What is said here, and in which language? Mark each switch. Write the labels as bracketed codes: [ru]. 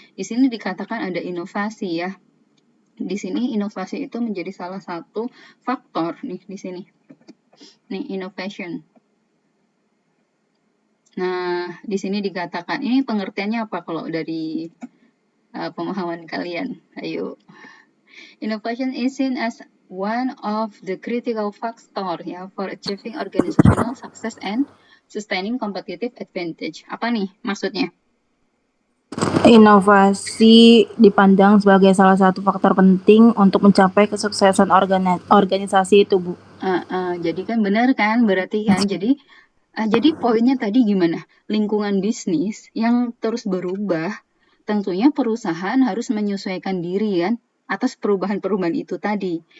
[id] Di sini dikatakan ada inovasi ya. Di sini inovasi itu menjadi salah satu faktor nih di sini. Nih, innovation. Nah, di sini dikatakan ini pengertiannya apa kalau dari pemahaman kalian? Ayo. [en] Innovation is seen as one of the critical factor ya for achieving organizational success and sustaining competitive advantage. [id] Apa nih maksudnya? Inovasi dipandang sebagai salah satu faktor penting untuk mencapai kesuksesan organisasi itu, Bu. Jadi kan benar kan, berarti kan. Jadi poinnya tadi gimana? Lingkungan bisnis yang terus berubah, tentunya perusahaan harus menyesuaikan diri kan atas perubahan-perubahan itu tadi.